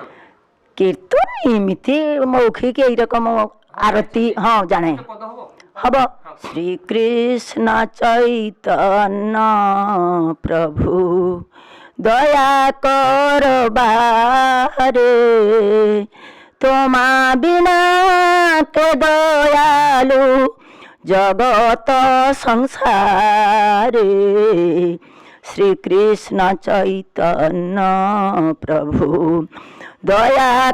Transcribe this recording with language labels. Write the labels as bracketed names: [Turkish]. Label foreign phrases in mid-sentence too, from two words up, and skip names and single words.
[Odia] କୀର୍ତ୍ତନ ଏମିତି ମୌଖିକ ଏଇ ରକମ ଆରତୀ ହଁ ଜାଣେ। ହବ ଶ୍ରୀକୃଷ୍ଣ ଚୈତନ୍ୟ ପ୍ରଭୁ ଦୟା କର ବାରେ, [Bangla] তোমা বিনা কে দয়ালু জগত সংসারে, শ্রীকৃষ্ণ চৈতন্য প্রভু দয়া